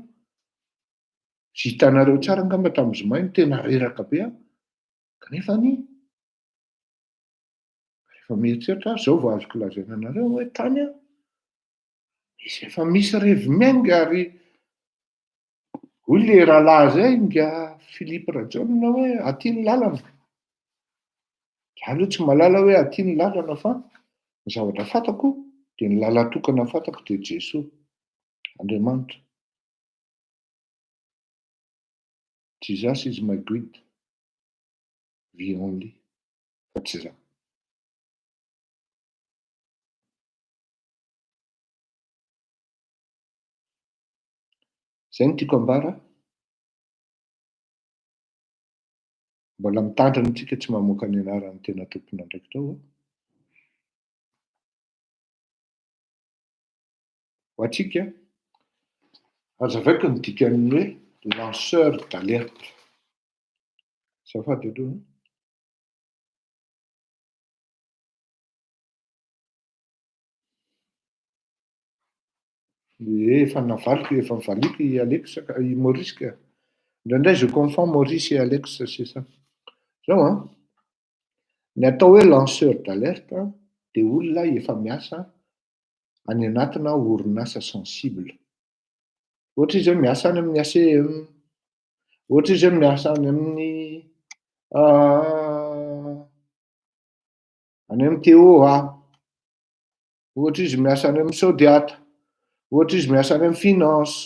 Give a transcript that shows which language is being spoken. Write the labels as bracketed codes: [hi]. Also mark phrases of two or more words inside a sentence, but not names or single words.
[mg] Hitanareo tsara angamba tamin'ny zoma iny tena reraka be kanefa rehefa mieritreritra zao vao azoko lazaina anareo hoe tany izy efa misy revi miainga ary hoy le rahalahy zay nga Philippe Rajoelina hoe aty ny lalana. Aloha tsy malala hoe aty ny lalana fa ny zavatra fantako dia ny lala tokana fantako dia Jesoa, Andriamanitra. [en] Jesus is my guide. Vie only. [mg] Fa tsy za. Zay ny tiako ambara. Mbola mitandrina tsika tsy mamoaka ny anaran'ny tena tompona ndraiky tao. Ho atsika azavaiko ny dikan'ny hoe [fr] lanceur d'alerte. [mg] Azafady aloha. Efa navaliko, efa nivaliako i Alex, i Maurice ka. [fr] Indraindray je confonds Maurice et Alex, c'est ça. [mg] Zao ny atao hoe [fr] lanceur d'alerte [mg] dia olona efa miasa any anatina orinasa sensible. Ohatra izy hoe miasa any amin'ny ACM, ohatra izy hoe miasa any amin'ny TOA, ohatra izy miasa any amin'ny Sodiata, ohatra izy miasa any amin'ny finance.